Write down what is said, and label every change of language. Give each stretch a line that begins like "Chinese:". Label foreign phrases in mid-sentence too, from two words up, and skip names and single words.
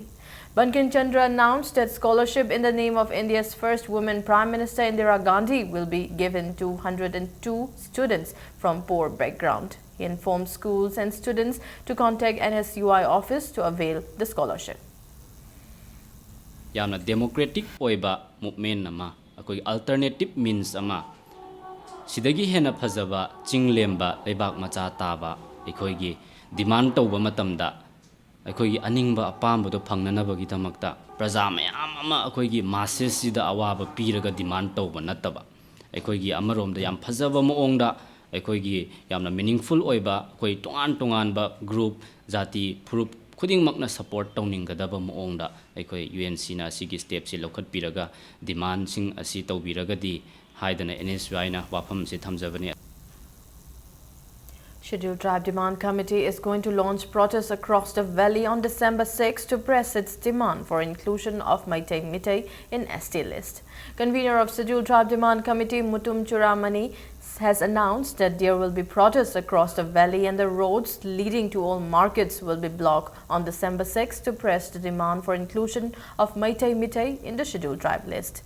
English: Bankim Chandra announced that scholarship in the name of India's first woman Prime Minister Indira Gandhi will be given to 102 students from poor background. He informed schools and students to contact NSUI office to avail the scholarship.
Manipuri: Yamna democratic oiba movement nama akoi
English: alternative means
Manipuri: ama sidagi hena phajaba chinglemba lebak macha taba ekhoi demand tawba matamda akoi aningba apamba do phangnanabagi damakta praja mayam ama akoi masses sida awaba piraga demand tawba nataba akoi amarom yam phajaba moongda akoi yamna meaningful oiba akoi tongan ba group jati furup khuding makna support tawning gadaba moongda akoi UNC na sigi step si lokhat piraga demand sing asi tawbiraga di haidana NSY na wafam se thamjabani.
English: Scheduled Tribe Demand Committee is going to launch protests across the valley on December 6 to press its demand for inclusion of Meitei Mitai in ST list. Convener of Scheduled Tribe Demand Committee Mutum Churamani has announced that there will be protests across the valley and the roads leading to all markets will be blocked on December 6 to press the demand for inclusion of Meitei Mitai in the Scheduled Tribe list.